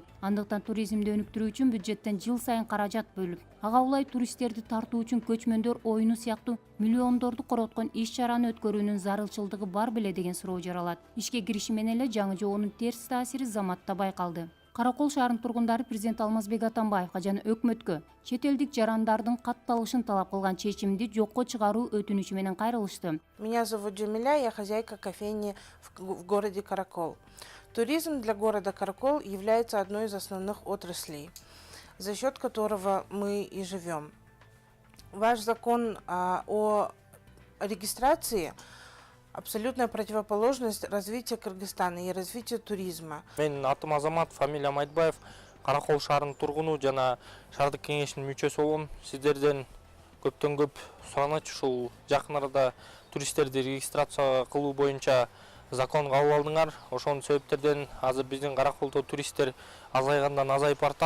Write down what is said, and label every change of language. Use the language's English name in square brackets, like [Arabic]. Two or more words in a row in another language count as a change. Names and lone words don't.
[Kyrgyz] Андыктан туризмди өнүктүрүү үчүн бюджеттен жыл сайын каражат бөлүп, ага улай туристтерди тартуу үчүн көчмөндөр оюну сыяктуу миллиондорду короткон иш-чараны өткөрүүнүн зарылчылдыгы бар беле деген суроо жаралат. Ишке кириши менен эле жаңы жоонун терс таасири заматта байкалды. Каракол шаарынын тургундары президент Алмазбек Атамбаевга жана өкмөткө чет элдик жарандардын катталышын талап кылган чечимди жокко чыгаруу өтүнүчү менен кайрылышты. [Russian] Меня зовут Джамиля, я хозяйка кофейни в городе Каракол. Туризм для города Каракол является одной из основных отраслей, за счет которого мы и живем. Ваш закон о регистрации абсолютная противоположность развития Кыргызстана и развития туризма. [Kyrgyz] Мен атым Азамат, фамилиям Айтбаев, Каракол шаарынын тургуну жана шаардык кеңештин мүчөсү болом. Сиздерден көптөн көп сураныч ушул жакын арада туристтерди регистрация кылуу боюнча закон кабыл алдыңар. Ошонун себептерден азыр биздин Караколдо туристтер азайгандан азайып бартат.